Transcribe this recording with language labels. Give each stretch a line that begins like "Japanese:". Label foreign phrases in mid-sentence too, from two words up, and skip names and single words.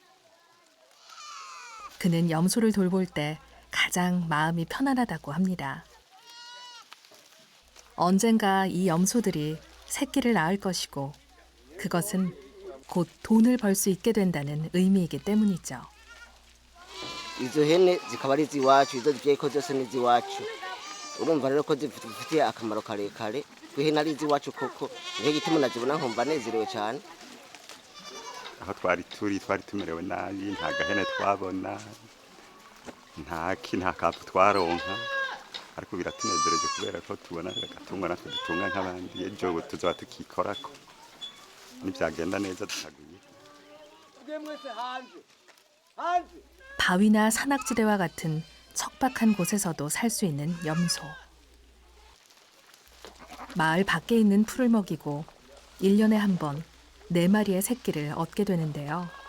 Korean: 그는 염소를 돌볼 때 가장 마음이 편안하다고 합니다. 언젠가 이 염소들이 새끼를 낳을 것이고 그것은 곧 돈을 벌 수 있게 된다는 의미이기 때문이죠.
Kinyarwanda: izo hene zikaba ari iz'iwacu izo zibyaye ko zose ni iz'iwacu urumva rero ko zifitiye akamaro karekare ko ihene ari iz'iwacu koko niyo gituma nazibona nkumva nezerewe cyane. aho twari tumerewe nabi nta gahene twabona nta kapu twaronka ariko biratunezereje kubera ko tubona agatungo natwe dutunga nk'abandi ejo tuzaba tukikorako nibyagenda neza tukaguye.
Korean: 바위나 산악지대와 같은 척박한 곳에서도 살 수 있는 염소. 마을 밖에 있는 풀을 먹이고 1년에 한 번 4마리의 새끼를 얻게 되는데요.